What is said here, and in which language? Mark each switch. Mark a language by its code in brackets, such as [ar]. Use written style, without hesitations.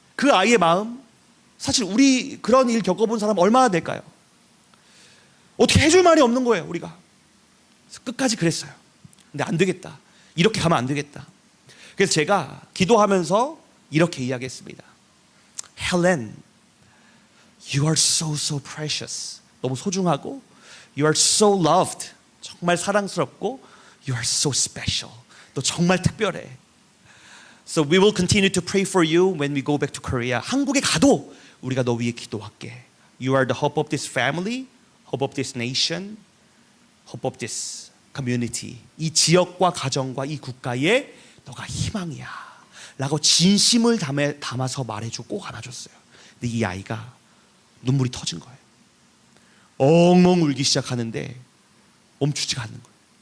[ko] 그 아이의 마음, 사실 우리 그런 일 겪어본 사람 얼마나 될까요? 어떻게 해줄 말이 없는 거예요, 우리가. 그래서 끝까지 그랬어요. 근데 안 되겠다. 이렇게 가면 안 되겠다. 그래서 제가 기도하면서 이렇게 이야기했습니다. [en] Helen, you are so precious. [ko] 너무 소중하고, [en] you are so loved. [ko] 정말 사랑스럽고, [en] you are so special. [ko] 너 정말 특별해. [en] So we will continue to pray for you when we go back to Korea. [ko] 한국에 가도 우리가 너 위해 기도할게. [en] You are the hope of this family, hope of this nation, hope of this community. [ko] 이 지역과 가정과 이 국가에 너가 희망이야 라고 진심을 담아서 말해주고 꼭 안아줬어요. 근데 이 아이가 눈물이 터진 거예요. 엉엉 울기 시작하는데 멈추지가 않는 거예요.